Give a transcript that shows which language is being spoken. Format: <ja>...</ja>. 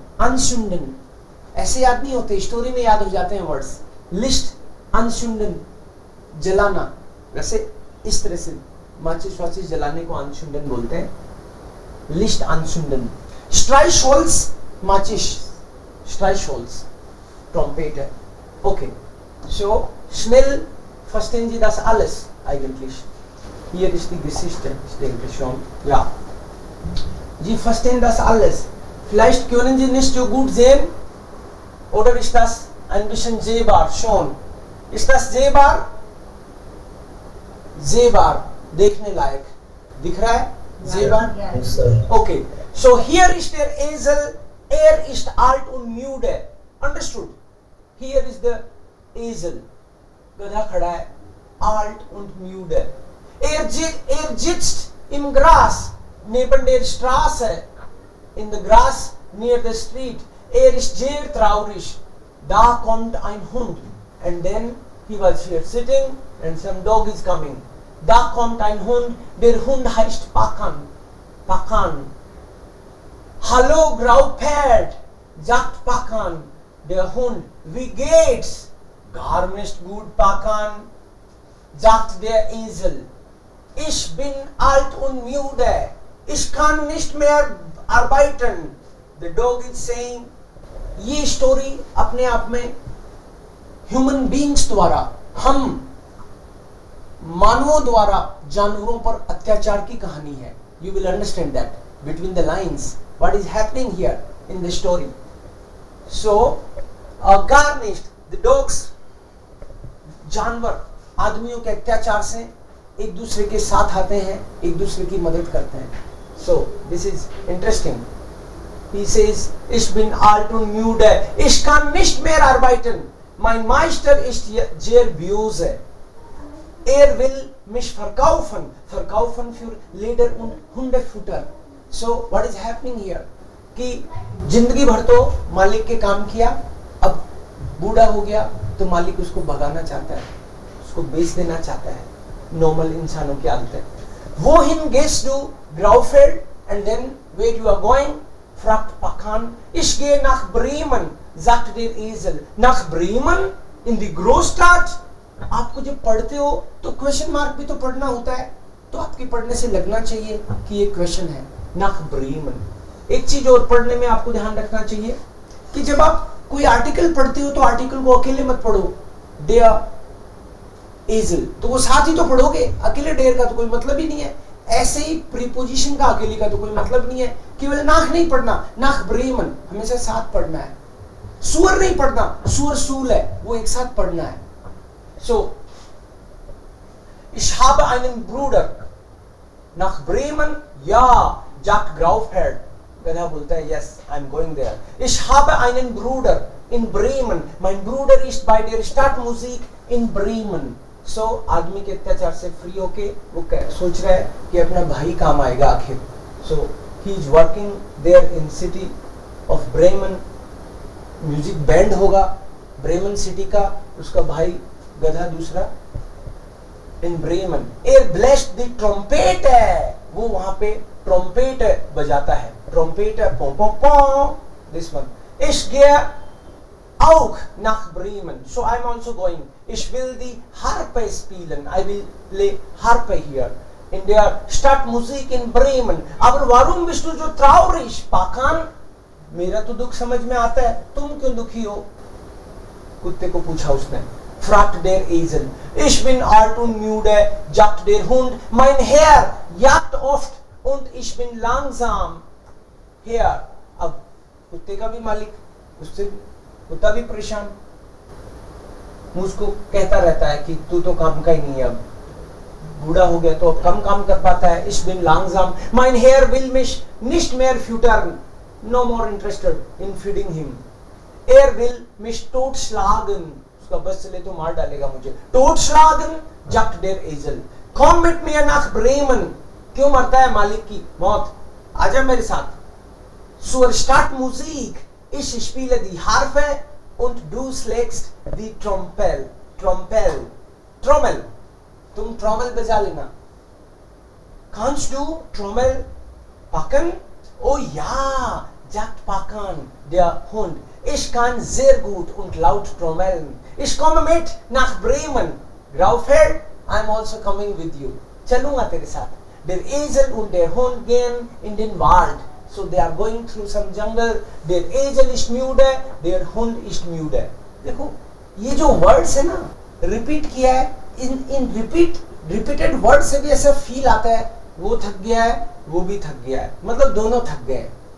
<hi>अनशुंडन, ऐसे याद नहीं होते, स्टोरी में याद हो जाते हैं वर्ड्स। लिस्ट अनशुंडन, जलाना, वैसे इस तरह से माचिस वाचिस जलाने को अनशुंडन बोलते हैं, लिस्ट अनशुंडन। स्ट्राइशोल्स, माचिस, स्ट्राइशोल्स ट्रम्पेट है।</hi> <de>ओके, so schnell verstehen Sie das alles eigentlich. Hier ist die Geschichte, ich denke schon. Ja. Sie verstehen das alles. Vielleicht können Sie nicht so gut sehen, oder ist das ein bisschen sehbar schon? Ist das sehbar?</de> <hi>Sehbar, देखने लायक, दिख रहा है?</hi> <de>Sehbar?</de> <en>Yes, sir. Okay. So here</en> <de>ist der Esel, ist alt und müde.</de> <en>Understood? Here is the</en> <de>Esel.</de> <hi>गधा खड़ा है,</hi> <de>alt und müde. Sitzt im Gras, neben der Straße,</de> <en>in the grass near the street.</en> <de>Ist sehr traurig. Da kommt ein Hund.</de> <en>And then he was here sitting and some dog is coming.</en> <de>Da kommt ein Hund, der Hund heißt Pakan. Pakan. Hallo Graupert, sagt Pakan. Der Hund, wie geht's? Gar nicht gut, Pakan, sagt der Esel. Ich bin alt und müde. Ich kann nicht mehr arbeiten.</de> <en>The dog is saying,</en> <hi>ये story अपने आप में human beings द्वारा, हम मानवों द्वारा जानवरों पर अत्याचार की कहानी है.</hi> <en>You will understand that between the lines what is happening here in the story. So garnished, the dogs,</en> <hi>जानवर आदमियों के अत्याचार से एक दूसरे के साथ आते हैं, एक दूसरे की मदद करते हैं.</hi> <en>So this is interesting. He says,</en> <de>ich bin alt und müde, ich kann nicht mehr arbeiten. Mein Meister ist sehr böse. Will mich verkaufen. Verkaufen für Leder und Hundefutter.</de> <en>So what is happening here?</en> <hi>कि जिंदगी भर तो मालिक के काम किया, अब बूढ़ा हो गया तो मालिक उसको भगाना चाहता है, उसको बेच देना चाहता है. नॉर्मल इंसानों की आदतें.</hi> <de>Wohin gehst du, Graufeld?</de> <en>And then where you are going?</en> <de>fragt Pakan. Ich gehe nach Bremen, sagt der Esel. Nach Bremen? In die Großstadt?</de> <hi>आपको जब पढ़ते हो तो क्वेश्चन मार्क भी तो पढ़ना होता है, तो आपके पढ़ने से लगना चाहिए कि ये क्वेश्चन है.</hi> <de>nach Bremen.</de> <hi>एक चीज और पढ़ने में आपको ध्यान रखना चाहिए कि जब आप कोई आर्टिकल पढ़ते हो तो आर्टिकल को अकेले मत पढ़ो.</hi> <de>der Esel,</de> <hi>तो वो साथ ही तो पढ़ोगे, अकेले डेयर का तो कोई मतलब ही नहीं है. ऐसे ही प्रीपोजिशन का अकेले का तो कोई मतलब नहीं है. केवल नाक नहीं पढ़ना,</hi> <de>nach Bremen</de> <hi>हमेशा साथ पढ़ना है. सुअर नहीं पढ़ना, सुअर सूल है, वो एक साथ पढ़ना है.</hi> <de>So, ich habe einen Bruder. Nach Bremen? Ja, sagt Graufherd.</de> <hi>गधा बोलता है,</hi> <en>yes, I'm going there.</en> <de>Ich habe einen Bruder in Bremen. Mein Bruder ist bei der Stadtmusik in Bremen.</de> <hi>So, आदमी के अत्याचार से फ्री होके वो सोच रहा है कि अपना भाई काम आएगा आखिर.</hi> <en>So, he is working there in city of Bremen.</en> <hi>Music band होगा ब्रेमन सिटी का, उसका भाई गधा दूसरा इन ब्रेमन. ब्लेस्ड द ट्रम्पेट है, वो वहां पे ट्रम्पेट बजाता है. ट्रम्पेट है, पो पो पो,</hi> <en>This one.</en> <de>Ich gehe auch nach Bremen,</de> <en>so I'm also going.</en> <de>Ich will die Harpe spielen,</de> <en>I will play Harpe here</en> <de>in der Stadtmusik in Bremen. Aber warum bist du so traurig, Pakan?</de> <hi>मेरा तो दुख समझ में आता है, तुम क्यों दुखी हो? कुत्ते को पूछा उसने.</hi> <de>fragt der Esel. Ich bin alt und müde, sagt der Hund. Mein Herr jagt oft und ich bin langsam.</de> <hi>Herr, अब कुत्ते का भी मालिक, उससे कुत्ता भी परेशान, मुझको कहता रहता है कि तू तो काम का ही नहीं है, अब बूढ़ा हो गया तो अब कम काम कर पाता है.</hi> <de>Ich bin langsam. Mein Herr will mich nicht mehr füttern.</de> <en>No more interested in feeding him.</en> <de>Will mich totschlagen.</de> <hi>उसका बस चले तो मार डालेगा मुझे.</hi> <de>Totschlagen, sagt der Esel. Komm mit mir nach Bremen.</de> <hi>क्यों मरता है मालिक की मौत? आजा मेरे साथ.</hi> <de>Zur Stadtmusik. Ich spiele die Harfe und du schlägst die Trompel. Trompel. Trommel.</de> <hi>तुम ट्रॉमल बजा लेना.</hi> <de>Kannst du Trommel packen? Oh ja, sagt Pakan, der Hund. Ich kann sehr gut und laut trommeln. Ich komme mit nach Bremen.</de> <en>Graufeld, I'm also coming with you.</en> <hi>चलूंगा तेरे साथ.</hi> <de>Der Esel und der Hund gehen in den Wald.</de> <en>So they are going through some jungle.</en> <de>Der Esel ist müde, der Hund ist müde.</de> <hi>देखो ये जो words है ना, repeat किया है. इन रिपीटेड वर्ड से भी ऐसा फील आता है वो थक गया है, वो भी थक गया है, मतलब दोनों थक गए.</hi>